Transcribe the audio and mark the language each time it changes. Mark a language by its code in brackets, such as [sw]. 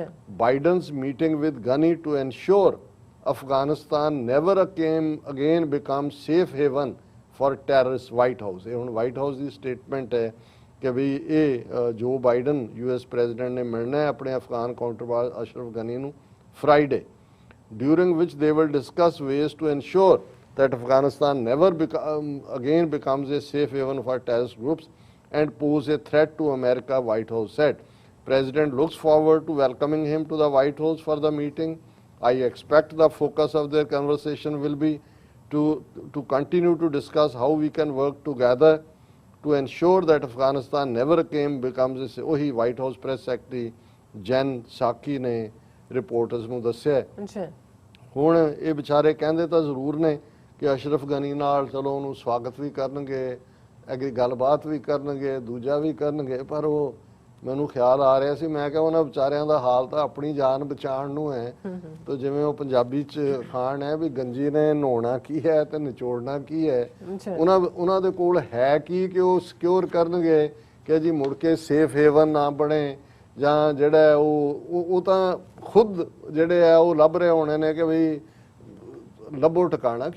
[en] Biden's meeting with Ghani to ensure Afghanistan never again become safe haven for terrorist. [pa] White house, ਇਹ ਹੁਣ white house ਦੀ statement ਹੈ ਕਿ ਵੀ ਇਹ ਜੋ ਬਾਈਡਨ US ਪ੍ਰੈਜ਼ੀਡੈਂਟ ਨੇ ਮਿਲਣਾ ਹੈ ਆਪਣੇ ਅਫਗਾਨ ਕਾਊਂਟਰਪਾਰਟ ਅਸ਼ਰਫ ਗਨੀ ਨੂੰ Friday, [en] during which they will discuss ways to ensure that Afghanistan never again becomes a safe haven for terrorist groups and pose a threat to America, White House said. President looks forward to welcoming him to the White House for the meeting. I expect the focus of their conversation will be to continue to discuss how we can work together to ensure that Afghanistan never again becomes a ਉਹੀ White House press secretary [pa] Jain ਸਾਕੀ ਨੇ reporters ਨੂੰ ਦੱਸਿਆ। ਹੁਣ ਇਹ ਵਿਚਾਰੇ ਕਹਿੰਦੇ ਤਾਂ ਜ਼ਰੂਰ ਨੇ ਕਿ ਅਸ਼ਰਫ ਗਨੀ ਨਾਲ ਚਲੋ ਉਹਨੂੰ ਸਵਾਗਤ ਵੀ ਕਰਨਗੇ, ਅੱਗੇ ਗੱਲਬਾਤ ਵੀ ਕਰਨਗੇ, ਦੂਜਾ ਵੀ ਕਰਨਗੇ, ਪਰ ਉਹ ਮੈਨੂੰ ਖਿਆਲ ਆ ਰਿਹਾ ਸੀ, ਮੈਂ ਕਿਹਾ ਉਹਨਾਂ ਵਿਚਾਰਿਆਂ ਦਾ ਹਾਲ ਤਾਂ ਆਪਣੀ ਜਾਨ ਬਚਾਉਣ ਨੂੰ ਹੈ। ਤਾਂ ਜਿਵੇਂ ਉਹ ਪੰਜਾਬੀ 'ਚ ਖਾਣ ਹੈ ਵੀ ਗੰਜੀ ਨੇ ਨਹਾਉਣਾ ਕੀ ਹੈ ਤੇ ਨਿਚੋੜਨਾ ਕੀ ਹੈ, ਉਹਨਾਂ ਦੇ ਕੋਲ ਹੈ ਕੀ ਕਿ ਉਹ ਸਿਕਿਉਰ ਕਰਨਗੇ ਕਿ ਜੀ ਮੁੜ ਕੇ ਸੇਫ ਹੇਵਨ ਨਾ ਬਣੇ, ਜਾਂ ਜਿਹੜਾ ਉਹ ਤਾਂ ਖੁਦ ਜਿਹੜੇ ਆ ਉਹ ਲੱਭ ਰਹੇ ਹੋਣੇ ਨੇ ਕਿ ਬਈ ਲੱਭੋ ਟਿਕਾਣਾ।